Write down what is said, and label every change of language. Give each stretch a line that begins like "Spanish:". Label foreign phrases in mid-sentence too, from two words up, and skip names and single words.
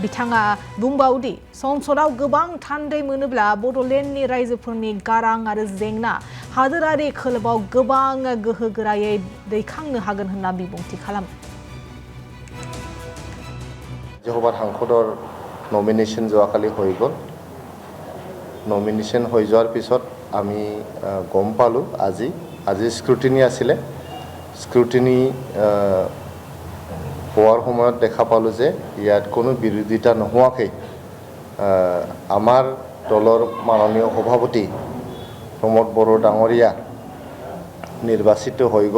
Bodo: बिथाङा बुंबावदि संसदआव गोबां थान्दै मोनोब्ला बड'लेण्डनि रायजोफोरनि गारां आरो जेंना हादोरारि खोलोबाव गोबां गोहोगोरायै दैखांनो हागोन होनना बिबुंथि खालामो।
Assamese: जहबार हांखदर নমিনেশন যোৱাকালি হৈ গ'ল। नमिनेशन হৈ যোৱাৰ পিছত আমি গম পালো আজি স্ক্ৰুটিনি আছিলে। স্ক্ৰুটিনি হোৱাৰ সময়ত দেখা পালো যে ইয়াত কোনো বিৰোধিতা নোহোৱাকৈ আমাৰ দলৰ মাননীয় সভাপতি ৰমদ বৰ'খ ডাঙৰীয়া নিৰ্বাচিত হৈ গ'ল।